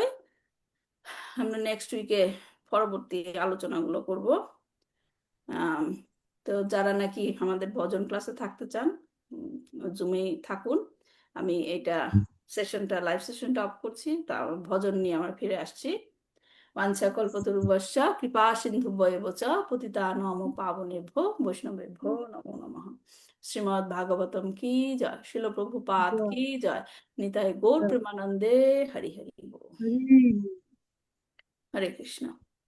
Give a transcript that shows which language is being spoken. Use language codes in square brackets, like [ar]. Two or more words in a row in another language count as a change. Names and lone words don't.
[bn] আমরা [en] next week [bn] পরবর্তী আলোচনাগুলো করব। তো যারা নাকি আমাদের ভজন ক্লাসে থাকতে চান, জুমেই থাকুন। আমি এটা সেশনটা, [en] live session [bn] অফ করছি, তার ভজন নিয়ে আমরা ফিরে আসছি। [sa] বাঞ্ছা কল্পতরুভ্যশ্চ কৃপা সিন্ধুভ্যেব চ পতিতানাং পাবনেভ্যো বৈষ্ণবেভ্যো নমো নমঃ। [bn] শ্রীমদ্ ভাগবতম [hi] की जय, [bn] শিল প্রভুপাদ [hi] की जय, [bn] নিতাই গৌর প্রেমানন্দে হরি হরি বল। হরে কৃষ্ণ।